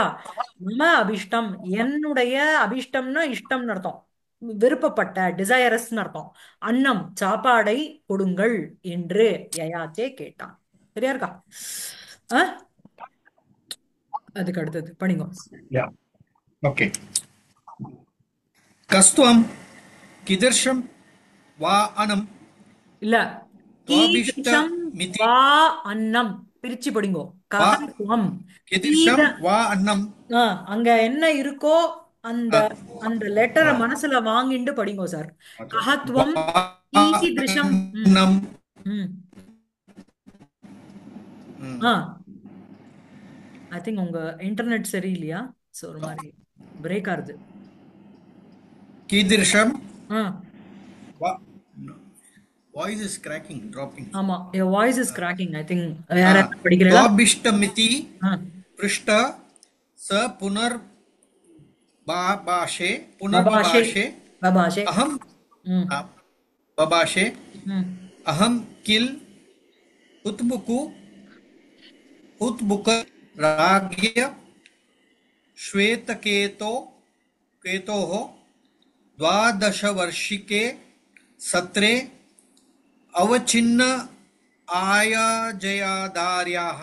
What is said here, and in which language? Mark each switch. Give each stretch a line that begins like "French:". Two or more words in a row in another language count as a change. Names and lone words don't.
Sanskrit: मम अभीष्टम्
Tamil: என்னுடைய அபிஷ்டம்னா இஷ்டம்னு அர்த்தம். விருப்பப்பட்ட டிசைரஸ்னு அர்த்தம். அன்னம் சாப்பாடை கொடுங்கள் என்று யயாச்சே கேட்டான். சரியா இருக்கா? ஆ? அதுக்கு அடுத்தது படிங்க.
English: Yeah. Okay.
Sanskrit: कस्त्वं कीदृशं वा अनं
Tamil: இல்ல கீதம்
Sanskrit: त्वाभीष्टमिति वा अन्नं
Tamil: பிரிச்சு படிங்கோ.
Sanskrit: वा कहत्वम् कीद कीदृशं वा अन्नं
Tamil: ஆ, அங்க என்ன இருக்கோ அந்த அந்த லெட்டரை மனசுல வாங்கிண்டு படிங்கோ சார்.
Sanskrit: கஹத்வம் वा ஈதிருஷம். ம் अन्नं
Tamil: ம் ஆ
English: I think
Tamil: உங்க இன்டர்நெட் சரியில்லையா? ஸோ ஒரு மாதிரி பிரேக் ஆகுது.
Sanskrit: कीदृशं ஆ
English: wa voice is cracking dropping
Tamil: ஆமா,
English: your voice is cracking. I think
Tamil: வேற யாராவது படிக்கிறீங்களா?
Sanskrit: द्वाभीष्टमिति ஆ पृष्ट स पुनर्बाभाषे பபாஷே. पुनर्बभाषे பபாஷே. अहं ம். आ, बभाषे ம். अहं किल उत्बुकु उत्बुक राज्ञ श्वेतकेतो केतोः द्वादशवर्षिके सत्रे अवचिन्न आयाजयाधार्याः